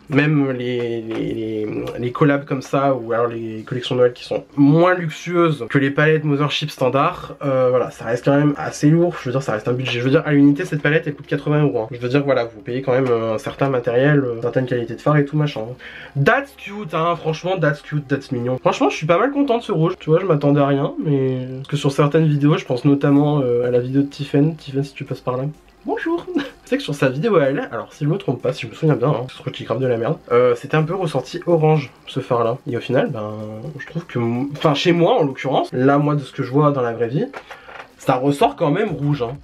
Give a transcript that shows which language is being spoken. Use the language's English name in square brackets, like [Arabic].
[French] Même les collabs comme ça ou alors les collections Noël qui sont moins luxueuses que les palettes Mothership standard. Voilà ça reste quand même assez lourd. Je veux dire ça reste un budget. Je veux dire à l'unité cette palette elle coûte 80 €. Hein. Je veux dire voilà vous payez quand même un certain matériel, certaines qualités de fard et tout machin. [English] That's cute [French] hein franchement [English] that's cute, that's mignon. [French] Franchement je suis pas mal content de ce rouge. Tu vois je m'attendais à rien mais... Parce que sur certaines vidéos je pense notamment à la vidéo de Tiffen si tu passes par là. Bonjour. Tu sais que sur sa vidéo à elle, alors si je me trompe pas, si je me souviens bien, hein, ce truc qui grave de la merde, c'était un peu ressorti orange ce phare là. Et au final, ben je trouve que, enfin chez moi en l'occurrence, là moi de ce que je vois dans la vraie vie, ça ressort quand même rouge hein.